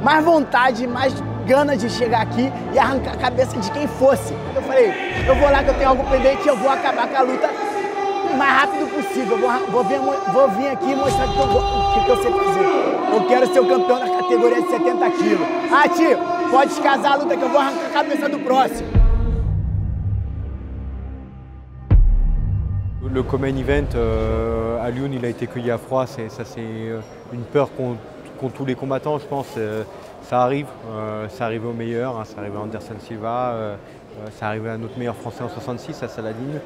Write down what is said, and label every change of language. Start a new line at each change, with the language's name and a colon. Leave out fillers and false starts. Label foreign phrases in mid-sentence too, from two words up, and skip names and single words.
Portuguese: mais vontade, mais ganas de chegar aqui e arrancar a cabeça de quem fosse. Eu falei, eu vou lá que eu tenho algo pendente, eu vou acabar com a luta o mais rápido possível. Vou vir aqui e mostrar o que eu sei fazer. Eu quero ser o campeão da categoria de 70 quilos. Ah, tio, pode descasar a luta que eu vou arrancar a cabeça do próximo.
French: Le
English: co-main event
French: à Lyon, il a été cueilli à froid. C'est une peur qu'ont tous les combattants, je pense. Ça arrive aux meilleurs. Hein, ça arrive à Anderson Silva, ça arrivé à notre meilleur français en 66, à Saladin.